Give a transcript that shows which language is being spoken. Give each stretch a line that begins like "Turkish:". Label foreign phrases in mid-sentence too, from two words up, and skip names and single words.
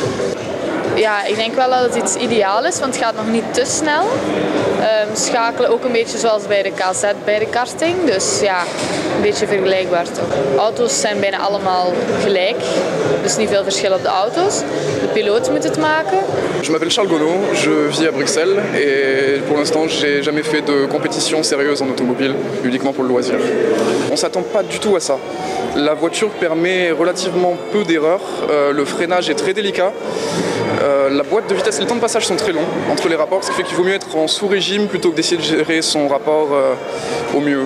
Dutch: Ja, ik denk wel dat het iets ideaal is, want het gaat nog niet te snel. Schakelen ook een beetje zoals bij de KZ, bij de karting. Dus ja, een beetje vergelijkbaar toch. Auto's zijn bijna allemaal gelijk, dus niet veel verschil op de auto's. De piloot moet het maken.
French: Je m'appelle Charles Gonneau, je vis à Bruxelles et pour l'instant j'ai jamais fait de compétition sérieuse en automobile, uniquement pour le loisir. On s'attend pas du tout à ça. La voiture permet relativement peu d'erreurs, le freinage est très délicat. La boîte de vitesse, les temps de passage sont très longs entre les rapports, ce qui fait qu'il vaut mieux être en sous-régime plutôt que d'essayer de gérer son rapport au mieux.